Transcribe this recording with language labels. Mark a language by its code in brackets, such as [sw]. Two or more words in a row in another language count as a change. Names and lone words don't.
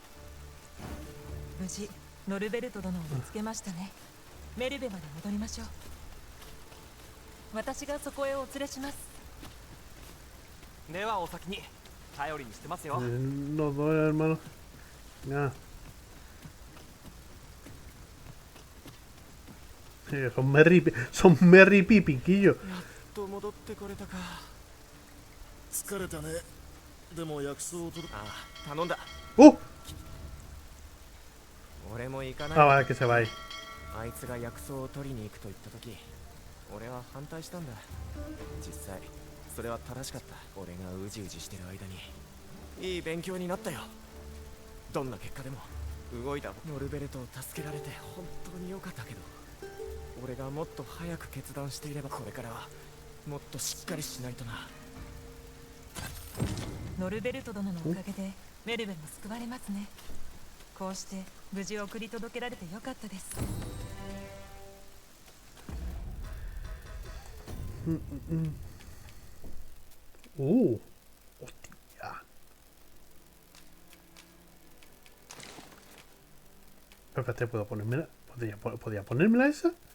[ja] 無事ノルベルト殿を見つけましたね。メルベまで戻りましょう。私がそこへお連れします。ではお先に。頼りにしてますよ。 [es] Los dos hermanos. Ya. Son Merry Pipiquillo. [ja] と戻ってこれたか。疲れたね。でも薬草を届け。ああ、頼んだ。 ¡Oh! 俺も行かない。 [es] Ah, vale, que se va ahí. [ja] あいつが薬草を取りに行くと言った時、俺は反対したんだ。実際それは正しかった。俺がうじうじしてる間にいい勉強になったよ。どんな結果でも動いたノルベルトを助けられて本当に良かったけど、俺がもっと早く決断していればこれからはもっとしっかりしないとな。ノルベルト殿のおかげでメルベも救われますね。こうして無事送り届けられてよかったです。 [es] Hostia. Espérate, ¿puedo ponérmela? ¿Podría ponérmela esa?